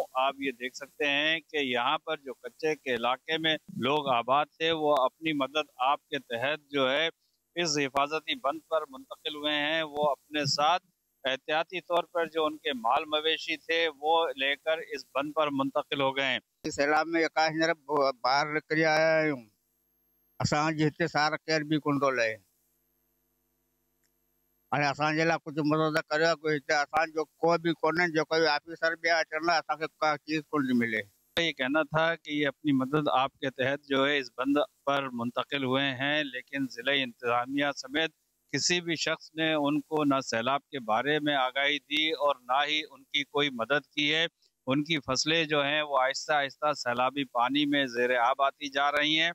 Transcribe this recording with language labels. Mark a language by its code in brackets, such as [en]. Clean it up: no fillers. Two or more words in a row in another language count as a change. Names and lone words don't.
[ur] آپ یہ دیکھ سکتے ہیں کہ یہاں پر جو کچے کے علاقے میں لوگ آباد تھے وہ اپنی مدد آپ کے تحت جو ہے اس حفاظتی بند پر منتقل ہوئے ہیں. وہ اپنے ساتھ احتیاطی طور پر جو ان کے مال مویشی تھے وہ لے کر اس بند پر منتقل ہو گئے ہیں. سیلاب میں باہر نکل آیا ہوں. [sd] असां जिते सारा केर भी कुंडोल है अरे असांजे लाइ कुछ मदद करियो। कोई हिते असां जो कोई भी कोन्हे, जो कोई ऑफिसर भी अचनि असांखे का चीज़ कोन थी मिले। [ur] یہ کہنا تھا کہ یہ اپنی مدد آپ کے تحت جو ہے اس بند پر منتقل ہوئے ہیں، لیکن ضلع انتظامیہ سمیت کسی بھی شخص نے ان کو نہ سیلاب کے بارے میں آگاہی دی اور نہ ہی ان کی کوئی مدد کی ہے. ان کی فصلیں جو ہیں وہ آہستہ آہستہ سیلابی پانی میں زیر آب آتی جا رہی ہیں.